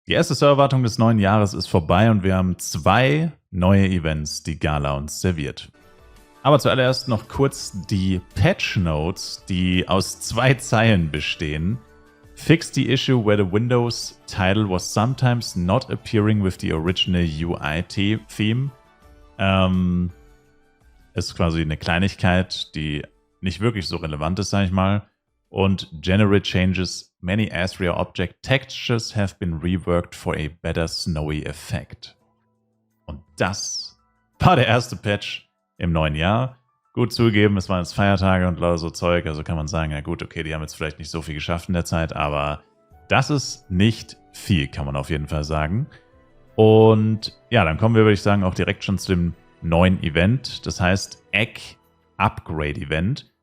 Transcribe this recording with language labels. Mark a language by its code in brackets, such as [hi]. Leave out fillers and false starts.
[de] Die erste Serverwartung des neuen Jahres ist vorbei und wir haben 2 neue Events, die Gala uns serviert. Aber zuallererst noch kurz die Patch Notes, die aus 2 Zeilen bestehen. [en] Fix the issue where the Windows title was sometimes not appearing with the original UI theme. [de] Ist quasi eine Kleinigkeit, die nicht wirklich so relevant ist, sage ich mal. [en] Und generate changes, many Asria object textures have been reworked for a better snowy effect. [de] Und das war der erste Patch im neuen Jahr. Gut zugegeben, es waren jetzt Feiertage und lauter so Zeug, also kann man sagen, ja gut, okay, die haben jetzt vielleicht nicht so viel geschafft in der Zeit, aber das ist nicht viel, kann man auf jeden Fall sagen. Und ja, dann kommen wir, würde ich sagen, auch direkt schon zu dem neuen Event, das heißt Egg Upgrade Event.